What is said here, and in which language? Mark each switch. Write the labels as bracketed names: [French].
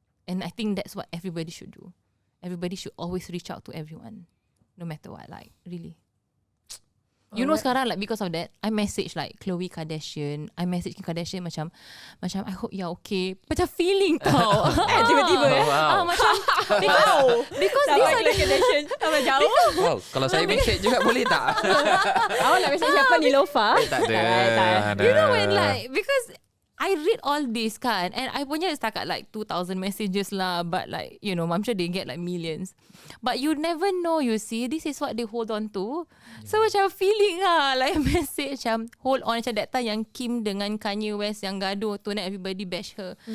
[English] And I think that's what everybody should do. Everybody should always reach out to everyone, no matter what. Like really. You know sekarang like because of that, I message like Khloe Kardashian, I message Kim Kardashian macam I hope you're okay. [Malay] Macam feeling tau. Tiba-tiba [English] macam because these are the [Malay] Kardashian sama jauh. Wow, kalau saya message juga boleh tak? Awak nak message siapa ni, Lofa? Tak ada. [English] You know when like because I read all this kan, and I [Malay] punya setakat [English] like 2,000 messages lah, but like you know I'm sure they get like millions, but you never know, you see, this is what they hold on to. So macam feeling lah like message macam hold on, [Malay] macam that time yang Kim dengan Kanye West yang gaduh tu, [English] and everybody bash her.